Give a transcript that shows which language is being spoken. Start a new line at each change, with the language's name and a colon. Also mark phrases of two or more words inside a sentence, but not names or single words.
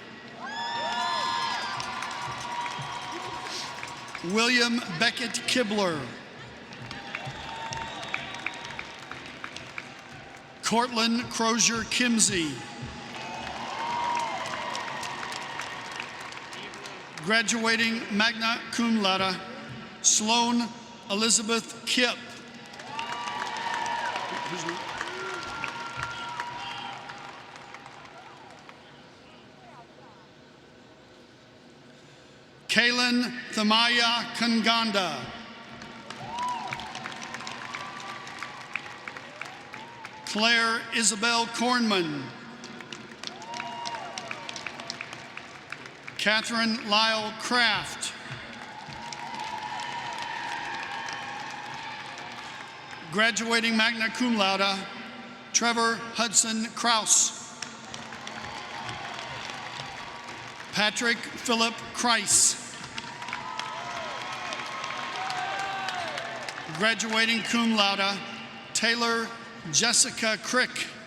English: William Beckett Kibler. Cortland Crozier Kimsey. Graduating
Latin: magna cum laude,
English: Sloan Elizabeth Kipp. Kaylin Thamaya Kanganda. Claire Isabel Kornman. Catherine Lyle Kraft. Graduating
Latin: magna cum laude,
English: Trevor Hudson Kraus. Patrick Philip Kreis. Graduating
Latin: cum laude,
English: Taylor Jessica Crick.